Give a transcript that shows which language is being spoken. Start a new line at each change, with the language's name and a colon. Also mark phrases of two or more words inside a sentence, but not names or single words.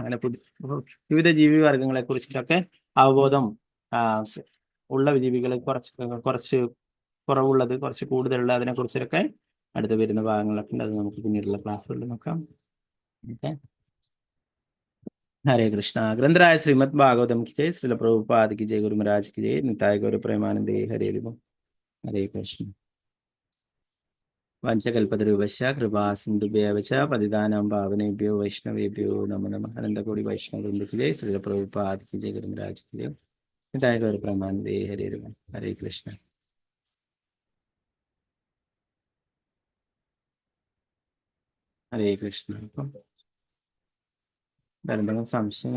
Malayalam: അങ്ങനെ വിവിധ ജീവി വർഗങ്ങളെ കുറിച്ചിട്ടൊക്കെ അവബോധം ഉള്ള ജീവികളെ കുറച്ച് കുറവുള്ളത്, കുറച്ച് കൂടുതലുള്ള അതിനെ കുറിച്ചൊക്കെ അടുത്ത് വരുന്ന ഭാഗങ്ങളൊക്കെ ഉണ്ട്. അത് നമുക്ക് പിന്നീടുള്ള ക്ലാസ്സുകളിൽ നോക്കാം. ഓക്കെ, ഹരേ കൃഷ്ണ.
Hindi: ग्रन्थराय श्रीमद् भागवतम् कि जय। श्रील प्रभुपाद कि जय। गुरु महाराज कि जय.
Bangla: নিতাই গৌর প্রেমানন্দে। হরে লিবো। হরে কৃষ্ণ.
Sanskrit: वञ्चकल्पतरूपश्च कृपा सिन्धुभ्यव च पतितानां पावनेभ्यो वैष्णवेभ्यो नमो नमः.
Hindi: अनन्तकोटि वैष्णववृन्द कि जय। श्रील प्रभुपाद कि जय। गुरु महाराज कि जय.
Bangla: নিতাই গৌর প্রেমানন্দে। হরে লিবো। হরে কৃষ্ণ। হরে কৃষ্ণ.
Malayalam: എന്തെങ്കിലും സംശയങ്ങൾ?